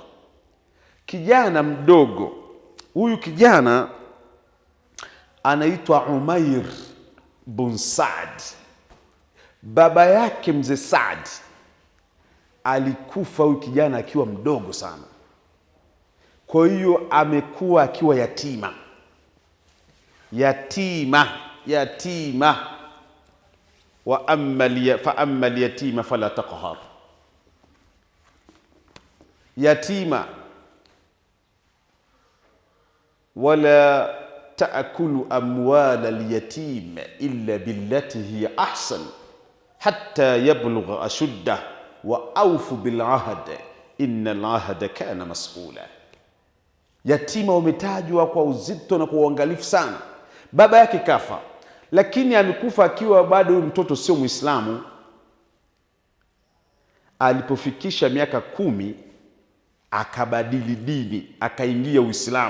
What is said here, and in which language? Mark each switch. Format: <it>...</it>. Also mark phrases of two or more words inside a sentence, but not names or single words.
<sw>Kijana mdogo huyu, kijana anaitwa Umair bin Saad. Baba yake mzee Saad alikufa huyu kijana akiwa mdogo sana, kwa hiyo amekuwa akiwa yatima. yatima, yatima.</sw> <ar>فأما اليتيم فلا تقهر، يتيمة. ولا تأكلوا أموال اليتيم إلا بالتي هي أحسن حتى يبلغ أشده وأوفوا بالعهد إن العهد كان مسؤولا.</ar> <sw>Yatima wametajwa kwa uzito na kwa uangalifu sana. Baba yake kafa, lakini amekufa akiwa bado huyu mtoto sio Muislamu. Alipofikisha miaka 10 akabadili dini, akaingia Uislamu.</sw>